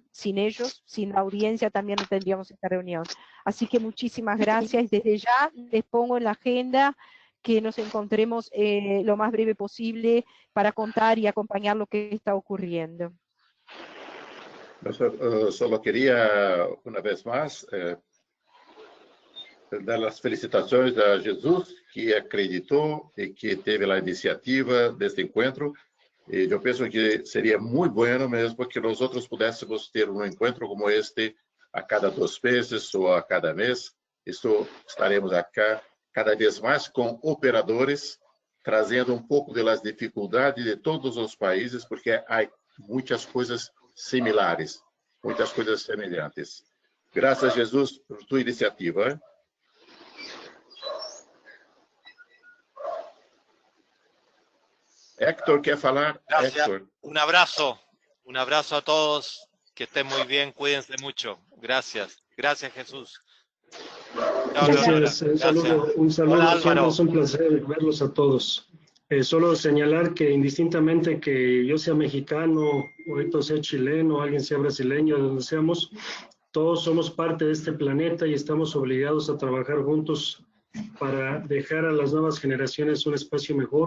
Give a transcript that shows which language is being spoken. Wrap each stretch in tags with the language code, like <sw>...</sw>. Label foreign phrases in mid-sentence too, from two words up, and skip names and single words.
<es>Sin ellos, sin la audiencia, también no tendríamos esta reunión. Así que muchísimas gracias. Desde ya les pongo en la agenda que nos encontremos lo más breve posible para contar y acompañar lo que está ocurriendo. Solo quería, una vez más,</es> <pt>dar as felicitações a Jesus, que acreditou e que teve a iniciativa deste encontro,</pt> <es>Yo pienso que sería muy bueno mesmo que nosotros pudiésemos ter un encuentro como este a cada 2 meses o a cada mes. Esto estaremos acá cada vez más con operadores,</es> <pt>trazendo um pouco das dificuldades de todos os países, porque há muitas coisas similares, muitas coisas semelhantes. Graças, Jesus, por tua iniciativa. Héctor, ¿quer falar?</pt> <es>Gracias. Héctor. Un abrazo a todos, que estén muy bien, cuídense mucho. Gracias, gracias Jesús. Chao, Gracias, un saludo. Hola, Siempre Álvaro. es un placer verlos a todos. Solo señalar que indistintamente que yo sea mexicano, o ahorita sea chileno, alguien sea brasileño, de donde seamos, todos somos parte de este planeta y estamos obligados a trabajar juntos para dejar a las nuevas generaciones un espacio mejor.</es>